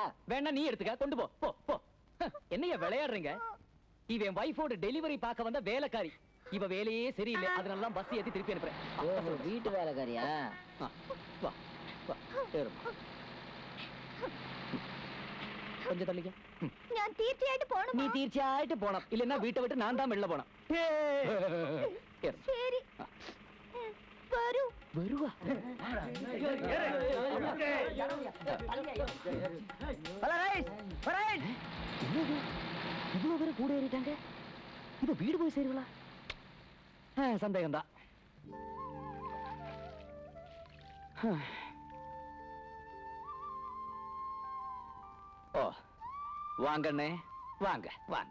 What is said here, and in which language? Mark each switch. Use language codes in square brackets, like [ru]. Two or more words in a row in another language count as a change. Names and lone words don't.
[ta] வேணா நீ எடுத்துக்க, கொண்டு போ போ போ. என்னையா விளையாடுறீங்க? இவன் வைஃபோட டெலிவரி பார்க்க வந்த வேலைக்காரி. இவ வேலையே சரியில்லை, அதனால பஸ் ஏத்தி திருப்பி அனுப்புறேன். ஓஹோ வீட்டு வேலைக்காரியா? வா வா ஏறுமா. கொஞ்சம் தள்ளிக்க. [ml] ഞാൻ തീർച്ചയായിട്ട് പോണം. [ta] நீ தீர்ச்சியாயிட்டு போனோம், இல்லன்னா வீட்டை விட்டு நான் தான் வெளில போனோம். [ml] ശരി വരൂ. [ta] வருவா இவ்வளவு பேரும் கூட ஏறிட்டாங்க. இப்ப வீடு போய் சேருவா? சந்தேகம்தான். ஓ வாங்கண்ணே வாங்க வாங்க.